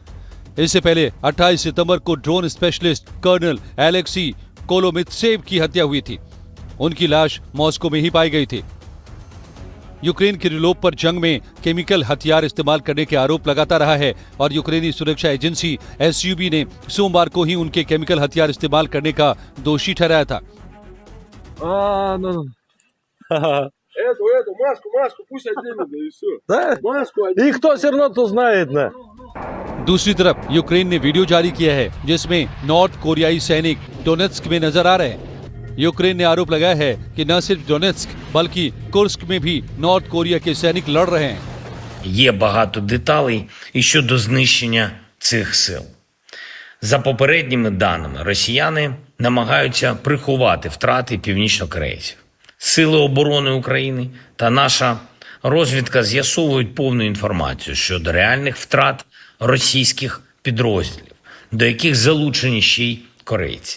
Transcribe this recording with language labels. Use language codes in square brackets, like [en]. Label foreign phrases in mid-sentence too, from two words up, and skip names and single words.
[hi] इससे पहले 28 सितंबर को ड्रोन स्पेशलिस्ट कर्नल एलेक्सी कोलोमित्सेव की हत्या हुई थी। उनकी लाश मॉस्को में ही पाई गई थी। यूक्रेन किरिलोव पर जंग में केमिकल हथियार इस्तेमाल करने के आरोप लगाता रहा है और यूक्रेनी सुरक्षा एजेंसी SUB ने सोमवार को ही उनके केमिकल हथियार इस्तेमाल करने का दोषी ठहराया था। [ru] Маску, пусть оденут, да и все. Да? Маску оденут. И кто все равно то знает, да. [hi] दूसरी तरफ यूक्रेन ने वीडियो जारी किया है जिसमें नॉर्थ कोरियाई सैनिक डोनेत्स्क में नजर आ रहे हैं। यूक्रेन ने आरोप लगाया है कि न सिर्फ डोनेत्स्क बल्कि कुर्स्क में भी नॉर्थ कोरिया के सैनिक लड़ रहे हैं। [uk] Є багато деталей і щодо знищення цих сил. За попередніми даними, росіяни намагаються приховати втрати північнокорейців. Сили оборони України та наша розвідка з'ясовують повну інформацію щодо реальних втрат російських підрозділів, до яких залучені ще й корейці.